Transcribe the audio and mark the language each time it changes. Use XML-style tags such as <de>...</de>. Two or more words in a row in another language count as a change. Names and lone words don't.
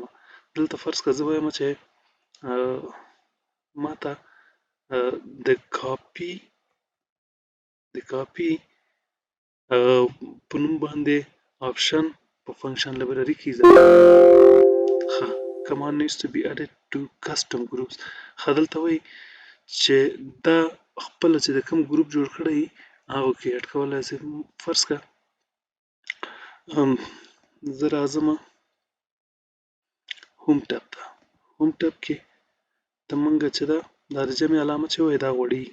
<ps>دلته فرض کړه زه وایم چې ما ته د کاپي په نوم باندې آپشن په فنکشن لایبرري کې اضافه ښه</ps> <en>command needs to be added to custom groups.</en> <ps>ښه دلته وایي چې دا خپله چې د کوم ګروپ جوړ کړی هغه کې اډ کولی شي. فرض کړه زه راځم هوم ټب ته. هوم ټب کې د موږ چې ده دا د جمع علامه چې وایي دا غوړېږي.</ps>